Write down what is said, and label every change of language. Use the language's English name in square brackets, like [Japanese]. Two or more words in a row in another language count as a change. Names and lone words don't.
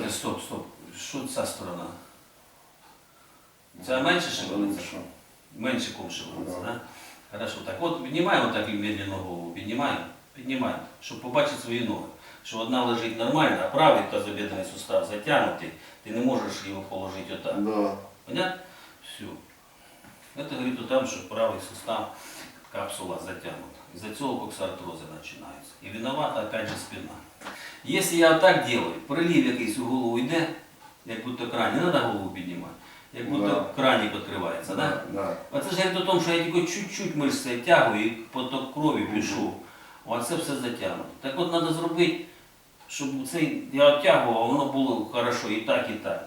[Ukrainian] Стоп, стоп. Що ця сторона? Ця менше шевелиться? [Russian] Лучше. [Ukrainian] Менше ком шевелиться, [Russian] Да. да? [Ukrainian] Хорошо, так от піднімаємо так і медленно голову, піднімаємо, піднімаємо, щоб побачити свої ноги. Що одна лежить нормально, а правий тазобедренний сустав затягнутий, ти не можеш його положити отак. [Russian] Да. Понятно? Все. Это говорит о том, что правый сустав, капсула затянута. Из-за цього коксартрозы начинаются. И виновата опять же спина. Если я вот так делаю, [Ukrainian] прилив якийсь у голову йде, як будто кран, не треба голову піднімати, як будто [Russian] Да. [Ukrainian] кранік відкривається, да? [Russian] Да. [Ukrainian] А це ж говорить о тому, що я тільки чуть-чуть мишці тягую і поток крові пішов. А це все затягнуто. Так от треба зробити, щоб цей я оттягував, а воно було хорошо і так, і так.